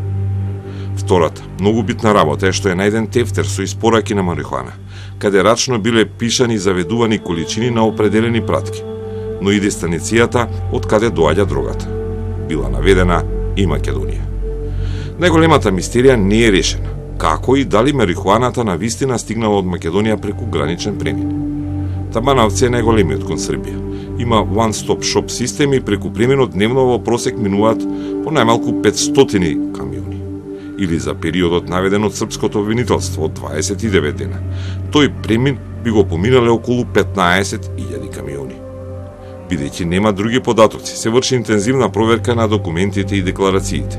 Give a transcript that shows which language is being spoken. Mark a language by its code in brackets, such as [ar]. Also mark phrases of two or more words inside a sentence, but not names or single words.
[mk] Втората, многу битна работа е што е најден тефтер со испораки на марихуана, каде рачно биле пишани и заведувани количини на определени пратки, но и дестиницијата од каде доаѓа дрогата. Била наведена и Македонија. Најголемата мистерија не е решена. Како и дали марихуаната на вистина стигнала од Македонија преку граничен премин? Табановци е најголемиот кон Србија. Има [en] one-stop shop [mk] систем и преку преминот дневно во просек минуваат по најмалку 500 камиони. Или за периодот наведен од српското обвинителство од 29 дена. Тој премин би го поминале околу 15.000 камиони. Бидејќи нема други податоци, се врши интензивна проверка на документите и декларациите.